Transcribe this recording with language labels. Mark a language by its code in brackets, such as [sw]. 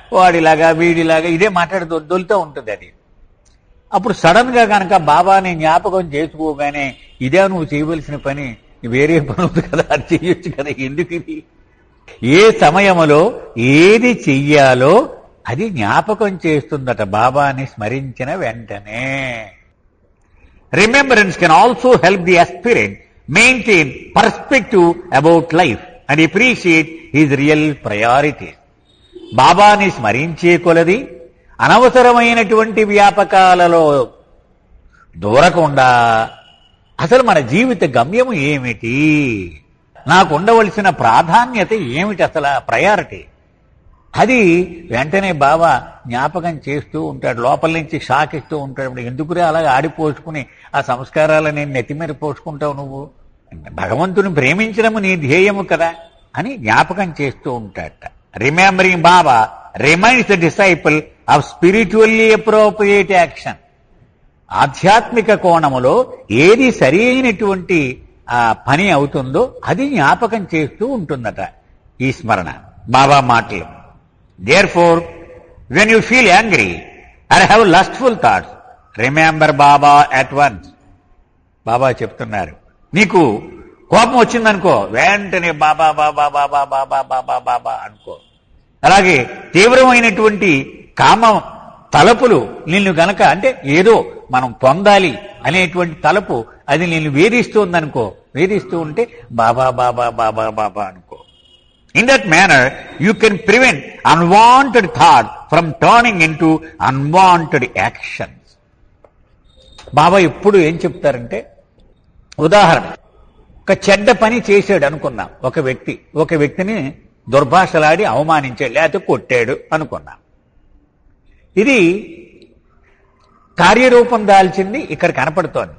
[te] వాడిలాగా వీడిలాగా ఇదే మాట్లాడుతూ దొలుతూ ఉంటుంది అది. అప్పుడు సడన్ గా కనుక బాబాని జ్ఞాపకం చేసుకోగానే ఇదే నువ్వు చేయవలసిన పని, వేరే పని ఉంది కదా, అది చెయ్యొచ్చు కదా, ఎందుకు ఇది? ఏ సమయంలో ఏది చెయ్యాలో అది జ్ఞాపకం చేస్తుందట బాబాని స్మరించిన వెంటనే. [en] Remembrance can also help the aspirant maintain perspective about life and appreciate his real priorities. [te] బాబాని స్మరించే కొలది అనవసరమైనటువంటి వ్యాపకాలలో దూరకుండా అసలు మన జీవిత గమ్యము ఏమిటి, నాకు ఉండవలసిన ప్రాధాన్యత ఏమిటి, అసలు ప్రయారిటీ అది వెంటనే బాబా జ్ఞాపకం చేస్తూ ఉంటాడు. లోపల నుంచి షాక్ ఇస్తూ ఉంటాడు. ఎందుకురే అలాగే ఆడిపోసుకుని ఆ సంస్కారాలను నేను నెత్తిమీర పోసుకుంటావు, నువ్వు భగవంతుని ప్రేమించడము నీ ధ్యేయము కదా అని జ్ఞాపకం చేస్తూ ఉంటాడట. [en] Remembering Baba reminds the disciple of spiritually appropriate action. [te] ఆధ్యాత్మిక కోణములో ఏది సరి అయినటువంటి పని అవుతుందో అది జ్ఞాపకం చేస్తూ ఉంటుందట ఈ స్మరణ. బాబా మాటలు, [en] therefore when you feel angry or have lustful thoughts, remember Baba at once. [te] బాబా చెప్తున్నారు, నీకు కోపం వచ్చిందనుకో వెంటనే బాబా బాబా బాబా బాబా బాబా బాబా అనుకో. అలాగే తీవ్రమైనటువంటి కామ తలపులు నిన్ను గనక, అంటే ఏదో మనం పొందాలి అనేటువంటి తలపు అది నిన్ను వేధిస్తుందనుకో, వేధిస్తూ ఉంటే బాబా బాబా బాబా బాబా అనుకో. [en] In that manner, you can prevent unwanted thought from turning into unwanted actions. [te] బాబా ఎప్పుడు ఏం చెప్తారంటే, ఉదాహరణ, ఒక చెడ్డ పని చేశాడు అనుకున్నాం. ఒక వ్యక్తిని దుర్భాషలాడి అవమానించాడు, లేకపోతే కొట్టాడు అనుకున్నాం. ఇది కార్యరూపం దాల్చింది ఇక్కడ కనపడుతోంది.